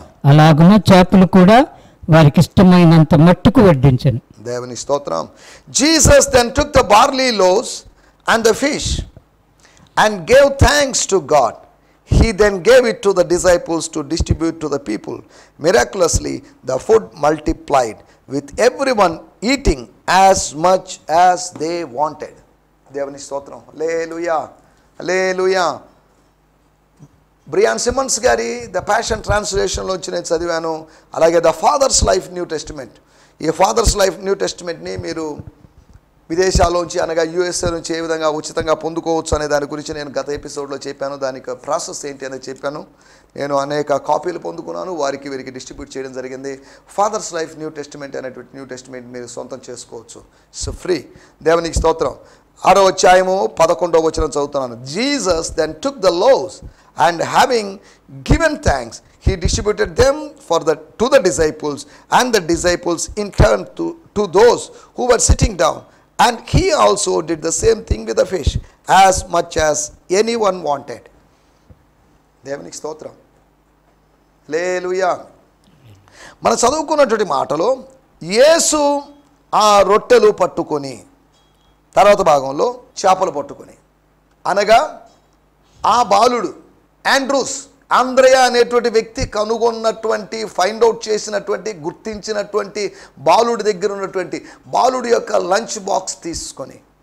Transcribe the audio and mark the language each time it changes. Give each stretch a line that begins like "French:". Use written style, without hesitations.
Telugu: అలాగున చేపలు కూడా వారికి ఇష్టమైనంత మట్టుకు వడ్డించెను. దేవుని స్తోత్రం.
English: Jesus then took the barley loaves and the fish and gave thanks to God. He then gave it to the disciples to distribute to the people. Miraculously, the food multiplied, with everyone eating as much as they wanted.
Telugu: దేవుని స్తోత్రం. హల్లెలూయా, హల్లెలూయా. Brian Simmons గారి the passion ట్రాన్స్లేషన్లోంచి నేను చదివాను. అలాగే the fathers life new testament. ఈ fathers life new టెస్టిమెంట్ని మీరు విదేశాల్లోంచి, అనగా USA నుంచి ఏ విధంగా ఉచితంగా పొందుకోవచ్చు అనే దాని గురించి నేను గత ఎపిసోడ్లో చెప్పాను. దానికి ప్రాసెస్ ఏంటి అనేది చెప్పాను. నేను అనేక కాపీలు పొందుకున్నాను, వారికి వీరికి డిస్ట్రిబ్యూట్ చేయడం జరిగింది. ఫాదర్స్ లైఫ్ న్యూ టెస్టిమెంట్ అనేటువంటి న్యూ టెస్టిమెంట్ మీరు సొంతం చేసుకోవచ్చు.
English: So free.
Telugu: దేవునికి స్తోత్రం. 6వ అధ్యాయము 11వ వచనం చదువుతున్నాను.
English: Jesus then took the loaves and having given thanks, he distributed them to the disciples, and the disciples in turn to those who were sitting down. And he also did the same thing with the fish, as much as anyone wanted.
Telugu: దేవునికి స్తోత్రం. హల్లెలూయా. మనం చదువుకున్నటువంటి మాటలో యేసు ఆ రొట్టెలు పట్టుకొని, తర్వాత భాగంలో చేపలు పట్టుకొని, అనగా ఆ బాలుడు ఆండ్రూస్, ఆంద్రయ అనేటువంటి వ్యక్తి కనుగొన్నటువంటి, ఫైండ్ అవుట్ చేసినటువంటి, గుర్తించినటువంటి బాలుడి దగ్గర ఉన్నటువంటి బాలుడి యొక్క లంచ్ బాక్స్ తీసుకొని,